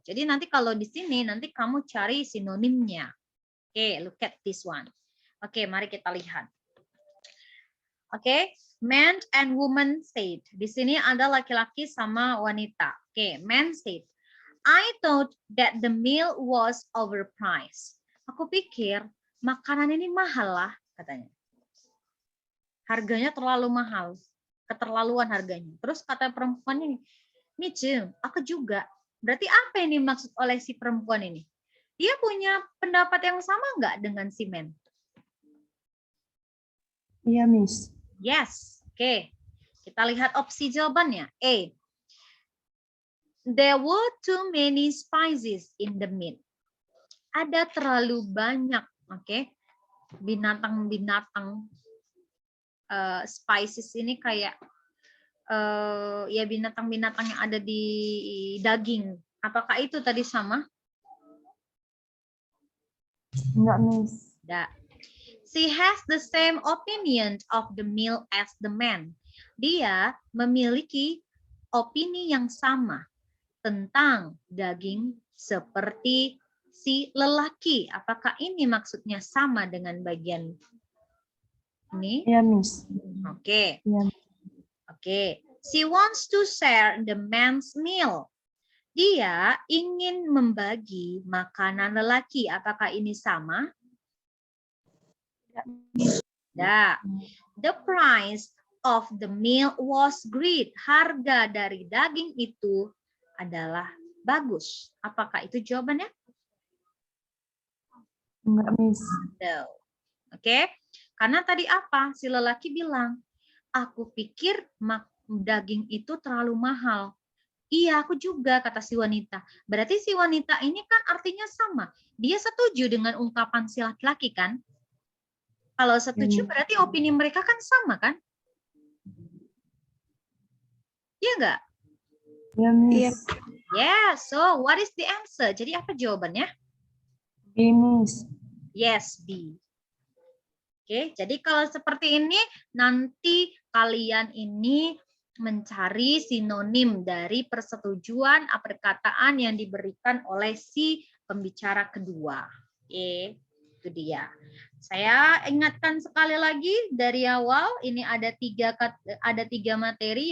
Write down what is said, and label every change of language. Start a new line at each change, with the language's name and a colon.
Indonesian: Jadi nanti kalau di sini, nanti kamu cari sinonimnya.
English: Oke, look at this one.
Indonesian: Oke, mari kita lihat.
English: Oke, man and woman said.
Indonesian: Di sini ada laki-laki sama wanita.
English: Oke, man said, I thought that the meal was overpriced.
Indonesian: Aku pikir makanan ini mahal lah, katanya. Harganya terlalu mahal. keterlaluan harganya. Terus kata perempuan ini, Mijum, aku juga. Berarti apa yang dimaksud oleh si perempuan ini? Dia punya pendapat yang sama nggak dengan si men? Iya, Miss.
English: Yes. Oke.
Indonesian: Kita lihat opsi jawabannya.
English: A. There were too many spices in the meat.
Indonesian: Ada terlalu banyak, binatang-binatang. Spices ini kayak ya binatang-binatang yang ada di daging. Apakah itu tadi sama? Enggak, Miss. Tidak.
English: She has the same opinion of the meal as the man.
Indonesian: Dia memiliki opini yang sama tentang daging seperti si lelaki. Apakah ini maksudnya sama dengan bagian ini? Iya, Miss. Oke. Iya. Oke.
English: She wants to share the man's meal.
Indonesian: Dia ingin membagi makanan lelaki. Apakah ini sama? Tidak.
English: The price of the meal was great.
Indonesian: Harga dari daging itu adalah bagus. Apakah itu jawabannya? Enggak, Miss. No. Oke. Karena tadi apa? Si lelaki bilang, aku pikir daging itu terlalu mahal. Iya, aku juga, kata si wanita. Berarti si wanita ini kan artinya sama. Dia setuju dengan ungkapan si laki-laki kan? Kalau setuju berarti opini mereka kan sama kan? Iya nggak? Iya, Miss. Iya.
English: Yeah, so what is the answer?
Indonesian: Jadi apa jawabannya? B, Miss.
English: Yes, B.
Indonesian: Oke, jadi kalau seperti ini, nanti kalian ini mencari sinonim dari persetujuan perkataan yang diberikan oleh si pembicara kedua. Oke, itu dia. Saya ingatkan sekali lagi dari awal, ini ada tiga materi.